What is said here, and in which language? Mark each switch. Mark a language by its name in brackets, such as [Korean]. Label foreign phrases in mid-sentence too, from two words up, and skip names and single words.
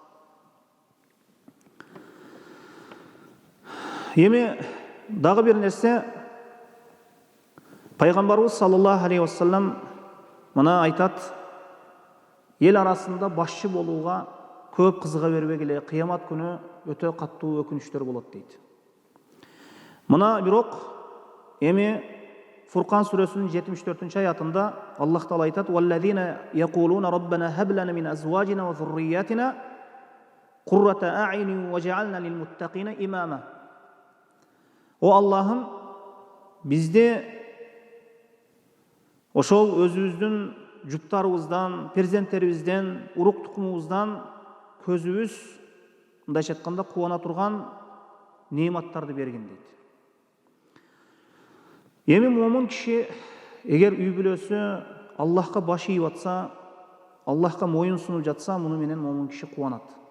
[Kyrgyz] Эми дагы бир нерсе, пайгамбарыбыз [Arabic] صلى الله عليه وسلم [Kyrgyz] мына айтат: ел арасында башчы болууга көп кызыга бербегиле, кыямат күнү өтө каттуу өкүнүчтөр болот дейт. Мына бирок эми Фуркан сүрөсүнүн 74-аятында Аллах Таала айтат: [Arabic] "والذين يقولون ربنا هب لنا من أزواجنا وذرياتنا قرة أعين واجعلنا للمتقين إماما." [Kyrgyz] О Аллахым, бизде ошол өзүбүздүн жуптарыбыздан, перзенттерибизден, урук тукумубуздан көзүбүз мындайча айтканда кубана турган неиматтарды бергин дейт. Эми момун киши эгер үй бүлөсү Аллахка баш ийип атса, Аллахка моюн сунуп жатса, муну менен момун киши кубанат.